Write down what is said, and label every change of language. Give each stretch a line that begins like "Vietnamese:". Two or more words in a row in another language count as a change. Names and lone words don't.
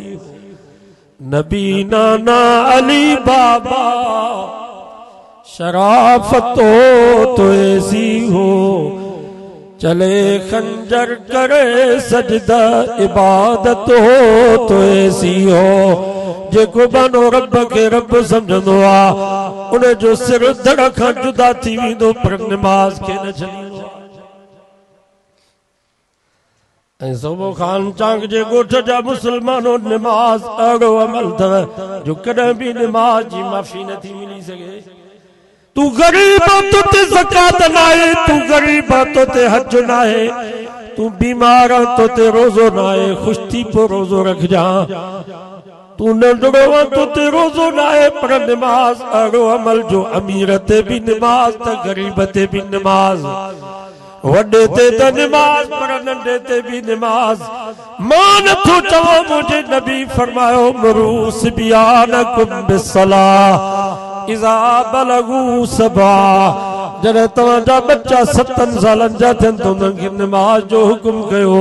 Urdu: نبی نانا علی بابا شرافت ہو تو ایسی ہو چلے خنجر کرے سجدہ عبادت ہو تو ایسی ہو.
Sindhi: जेको बनो रब के रब समझंदो आ उन्हें जो सिर धड़ खां जुदा थी वेंदो पर नमाज के न छॾींदो। सोबो खान चांग जे गोठ जा मुसलमानों नमाज अड़ो अमल थव जो कॾहिं भी नमाज जी माफ़ी न थी मिली सके। तू गरीब तो ते ज़कात नाहे तू गरीब तो ते हज नाहे तू बीमार तो ते रोज़ो नाहे खुश थी पो रोज़ो रख जा। तू नंढड़ो तो ते रोज़ो नाहे पर नमाज अड़ो अमल जो अमीर ते भी नमाज त गरीब ते भी नमाज वड्डे ते त नमाज पर नंढे ते भी नमाज। मां नथो चवो मुझे नबी फरमायो
Arabic: مروا صبيانكم بالصلاة إذا بلغوا سبعا.
Sindhi: जॾहिं तव्हांजा बच्चा 7 सालनि जा थियनि त उन्हनि खे नमाज जो हुकुम कयो।